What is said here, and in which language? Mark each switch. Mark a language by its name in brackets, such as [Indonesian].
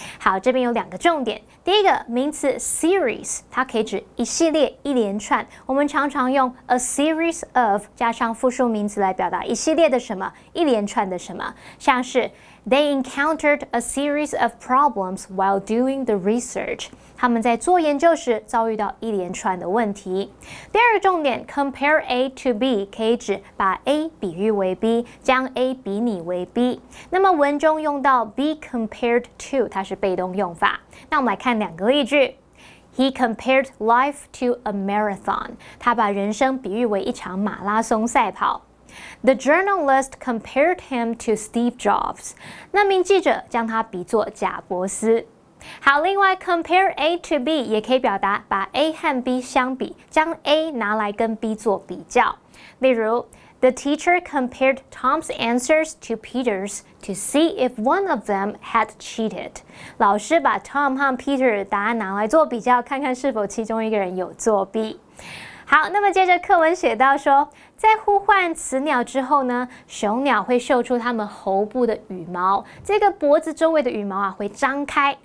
[Chinese] 好，这边有两个重点。第一个名词 series， 它可以指一系列、一连串。我们常常用 a series of 加上复数名词来表达一系列的什么、一连串的什么，像是 [English] They encountered a series of problems while doing the research. [Chinese] 他们在做研究时遭遇到一连串的问题。第二个重点 ，compare A to B 可以指把 A 比喻为 B， 将 A 比拟为 B。那么文中用到 be compared to， 它是被动用法。那我们来看两个例句。 [English] He compared life to a marathon. [Chinese] 他把人生比喻为一场马拉松赛跑。 [English] The journalist compared him to Steve Jobs. [Chinese] 那名记者将他比作贾伯斯。好，另外 compare A to B 也可以表达把 A 和 B 相比，将 A 拿来跟 B 做比较。例如 [English] The teacher compared Tom's answers to Peter's to see if one of them had cheated. [Chinese] 老师把 Tom 和 Peter 的答案拿来做比较，看看是否其中一个人有作弊。好，那么接着课文写到说，在呼唤雌鸟之后呢，雄鸟会秀出它们喉部的羽毛，这个脖子周围的羽毛啊会张开。